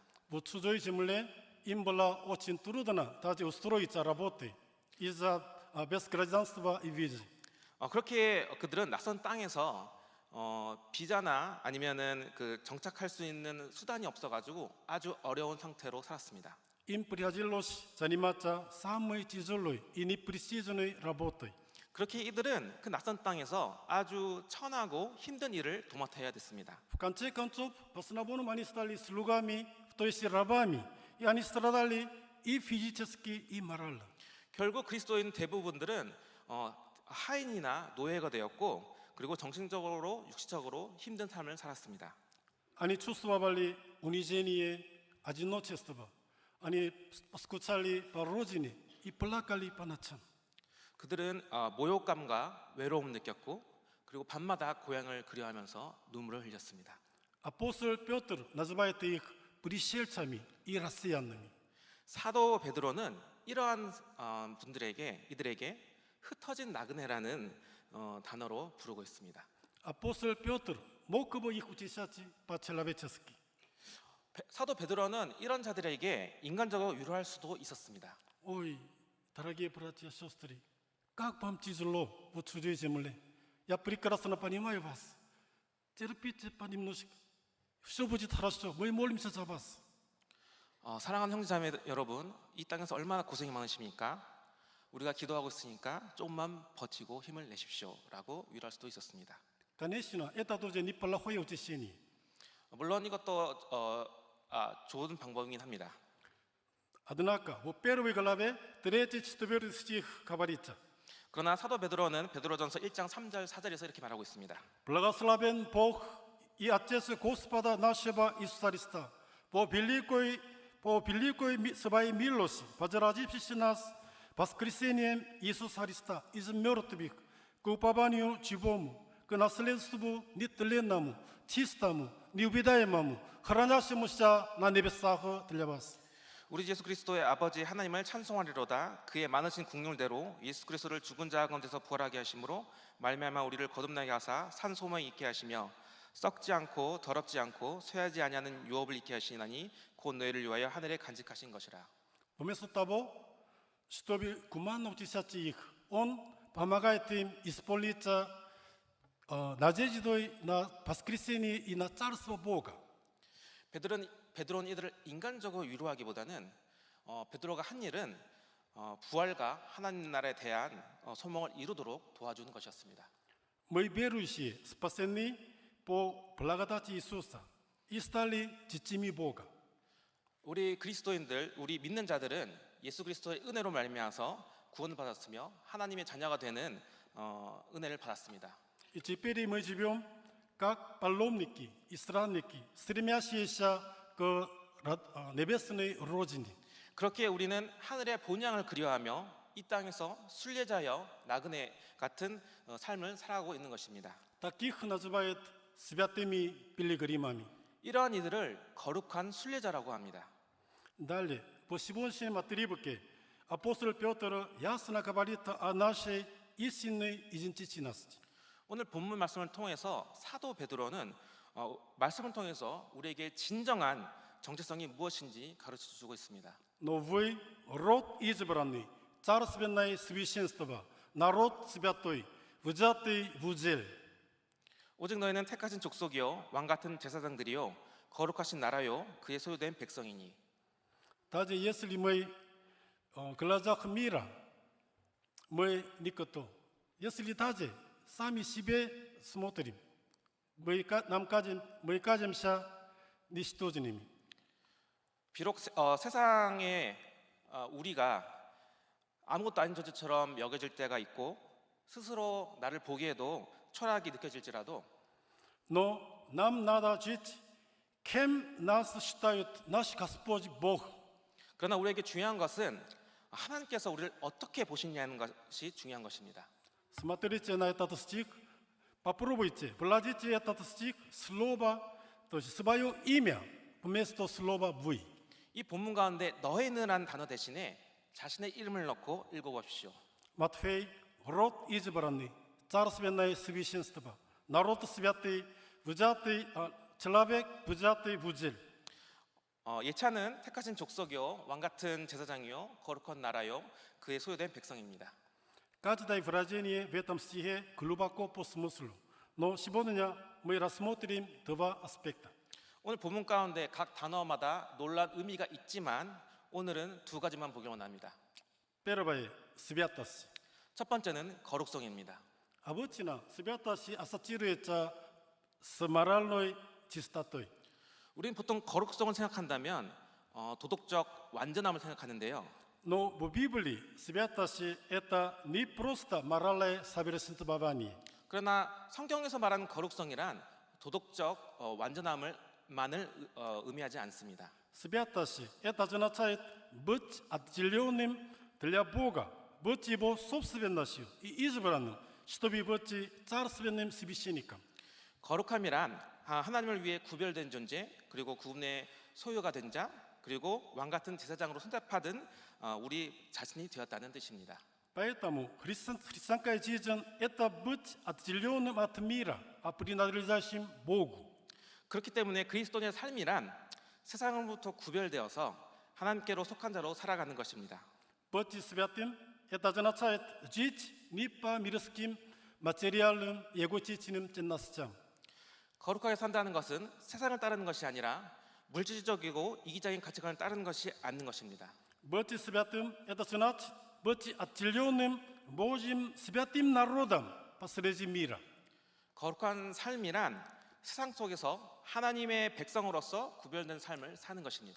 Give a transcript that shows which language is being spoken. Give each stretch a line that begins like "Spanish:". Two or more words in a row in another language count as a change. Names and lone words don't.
Russian: В чужой земле им было очень трудно даже устроиться работой из-за без гражданства и визы.
Korean: 그렇게 그들은 낯선 땅에서 비자나 아니면은 그 정착할 수 있는 수단이 없어가지고 아주 어려운 상태로 살았습니다.
Russian: Им приходилось заниматься самой тяжелой и непрестижной работой.
Korean: 그렇게 이들은 그 낯선 땅에서 아주 천하고 힘든 일을 도맡아야 됐습니다.
Russian: В конце концов, в основном они стали слугами, то есть рабами, и они страдали и физически, и морально.
Korean: 결국 그리스도인 대부분들은 하인이나 노예가 되었고 그리고 정신적으로 육체적으로 힘든 삶을 살았습니다.
Russian: Они чувствовали унижение, одиночество. Они скучали по родине и плакали по ночам.
Korean: 그들은 모욕감과 외로움을 느꼈고 그리고 밤마다 고향을 그리워하면서 눈물을 흘렸습니다.
Russian: Апостол Петр называет их пришельцами и россиянами.
Korean: 사도 베드로는 이러한 이들에게 흩어진 나그네라는 단어로 부르고 있습니다.
Russian: Апостол Петр мог бы их утешать по-человечески.
Korean: 사도 베드로는 이런 자들에게 인간적으로 위로할 수도 있었습니다.
Russian: Ой, дорогие братья и сестры, как вам тяжело в чужой земле. Я прекрасно понимаю вас. Терпите понемножку. Все будет хорошо. Мы молимся за вас.
Korean: 사랑하는 형제자매 여러분, 이 땅에서 얼마나 고생이 많으십니까? 우리가 기도하고 있으니까 조금만 버티고 힘을 내십시오라고 위로할 수도 있었습니다.
Russian: Конечно, это тоже неплохое утешение.
Korean: 물론 이것도 좋은 방법이긴 합니다.
Russian: Однако, в первой главе 3-4 стих говорится:
Korean: 그러나 사도 베드로는 베드로전서 1장 3절 4절에서 이렇게 말하고 있습니다.
Russian: Благословен Бог и Отец Господа нашего Иисуса Христа, по великой своей милости, возродивший нас воскресением Иисуса Христа из мертвых к упованию живому, к наследству нетленному, чистому, неувидаемому, хранящемуся на небесах для вас.
Korean: 우리 예수 그리스도의 아버지 하나님을 찬송하리로다. 그의 많으신 국률대로 예수 그리스도를 죽은 자 가운데서 부활하게 하심으로 말미암아 우리를 거듭나게 하사 산 소망이 있게 하시며 썩지 않고 더럽지 않고 쇠하지 아니하는 유업을 있게 하시나니 곧 너희를 위하여 하늘에 간직하신 것이라.
Russian: Вместо того, чтобы гуманно утешать их, Он помогает им исполниться надеждой на воскресение и на Царство Бога.
Korean: 베드로는 이들을 인간적으로 위로하기보다는 베드로가 한 일은 부활과 하나님 나라에 대한 소망을 이루도록 도와주는 것이었습니다.
Russian: Мы верующие спасены по благодати Иисуса и стали детьми Бога.
Korean: 우리 그리스도인들, 우리 믿는 자들은 예수 그리스도의 은혜로 말미암아서 구원을 받았으며 하나님의 자녀가 되는 은혜를 받았습니다.
Russian: И теперь мы живем как паломники и странники, стремящиеся к небесной родине.
Korean: 그렇게 우리는 하늘의 본향을 그리워하며 이 땅에서 순례자여 나그네 같은 삶을 살아가고 있는 것입니다.
Russian: Таких называют святыми пилигримами.
Korean: 이러한 이들을 거룩한 순례자라고 합니다.
Russian: Далее, по сегодняшнем отрывке апостол Петр ясно говорит о нашей истинной идентичности.
Korean: 오늘 본문 말씀을 통해서 사도 베드로는 말씀을 통해서 우리에게 진정한 정체성이 무엇인지 가르쳐 주고 있습니다.
Russian: Но вы род избранный, царственное священство, народ святой, взятый в удел.
Korean: 오직 너희는 택하신 족속이요 왕 같은 제사장들이요 거룩하신 나라요 그의 소유된 백성이니.
Russian: Даже если мы в глазах мира, мы никто. Если даже сами себе смотрим, мы кажемся ничтожными.
Korean: 비록 세상에 우리가 아무것도 아닌 존재처럼 여겨질 때가 있고 스스로 나를 보기에도 초라하게 느껴질지라도
Russian: Но нам надо жить, кем нас считают наш Господь Бог.
Korean: 그러나 우리에게 중요한 것은 하나님께서 우리를 어떻게 보시냐는 것이 중요한 것입니다.
Russian: Смотрите на этот стих, попробуйте, вложите этот стих, слово, то есть свое имя вместо слова «вы».
Korean: 이 본문 가운데 너희는란 단어 대신에 자신의 이름을 넣고 읽어보십시오.
Russian: Матфей, род избранный, царственное священство, народ святый, взятый, человек, взятый в удел.
Korean: 예찬은 택하신 족속이요 왕 같은 제사장이요 거룩한 나라요 그의 소유된 백성입니다.
Russian: Каждое выражение в этом стихе глубоко по смыслу. Но сегодня мы рассмотрим два аспекта.
Korean: 오늘 본문 가운데 각 단어마다 놀라운 의미가 있지만 오늘은 두 가지만 보기 원합니다.
Russian: Первое – святость.
Korean: 첫 번째는 거룩성입니다.
Russian: Обычно святость ассоциируется с моральной чистотой.
Korean: 우리는 보통 거룩성을 생각한다면 도덕적 완전함을 생각하는데요.
Russian: Но в Библии святость – это не просто моральное совершенствование.
Korean: 그러나 성경에서 말하는 거룩성이란 도덕적 완전함만을 의미하지 않습니다.
Russian: Святость – это означает быть отделенным для Бога, быть Его собственностью и избранным, чтобы быть царственным священником.
Korean: 거룩함이란 하나님을 위해 구별된 존재, 그리고 그분의 소유가 된 자, 그리고 왕 같은 제사장으로 손잡받은 우리 자신이 되었다는 뜻입니다.
Russian: Поэтому христианская жизнь – это быть отделенным от мира, а принадлежащим Богу.
Korean: 그렇기 때문에 그리스도인의 삶이란 세상으로부터 구별되어서 하나님께로 속한 자로 살아가는 것입니다.
Russian: Быть святым – это означает жить не по мирским, материальным, эгоистичным ценностям.
Korean: 거룩하게 산다는 것은 세상을 따르는 것이 아니라 물질적이고 이기적인 가치관을 따르는 것이 아닌 것입니다.
Russian: Быть святым – это значит быть отделенным Божьим святым народом посреди мира.
Korean: 거룩한 삶이란 세상 속에서 하나님의 백성으로서 구별된 삶을 사는 것입니다.